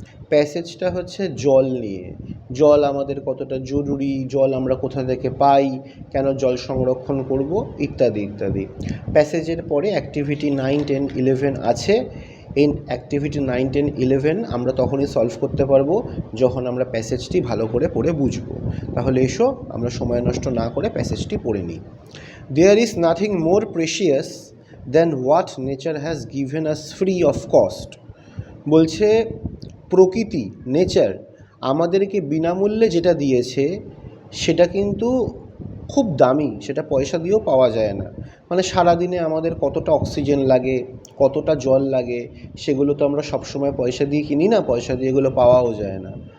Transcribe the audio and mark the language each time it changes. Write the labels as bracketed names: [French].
[Bangla] প্যাসেজটা হচ্ছে জল নিয়ে। জল আমাদের কতটা জরুরি, জল আমরা কোথা থেকে পাই, কেন জল সংরক্ষণ করব, ইত্যাদি ইত্যাদি। প্যাসেজের পরে অ্যাক্টিভিটি 9, 10, 11 আছে। এই অ্যাক্টিভিটি 9, 10, 11 আমরা তখনই সলভ করতে পারবো যখন আমরা প্যাসেজটি ভালো করে পড়ে বুঝবো। তাহলে এসো আমরা সময় নষ্ট না করে প্যাসেজটি পড়ে নিই। [English] There is nothing more precious than what nature has given us free of cost. [Bangla] বলছে প্রকৃতি, নেচার আমাদেরকে বিনামূল্যে যেটা দিয়েছে সেটা কিন্তু খুব দামি, সেটা পয়সা দিয়েও পাওয়া যায় না। মানে সারাদিনে আমাদের কতটা অক্সিজেন লাগে, কতটা জল লাগে, সেগুলো তো আমরা সবসময় পয়সা দিয়ে কিনি না, পয়সা দিয়ে এগুলো পাওয়াও যায় না।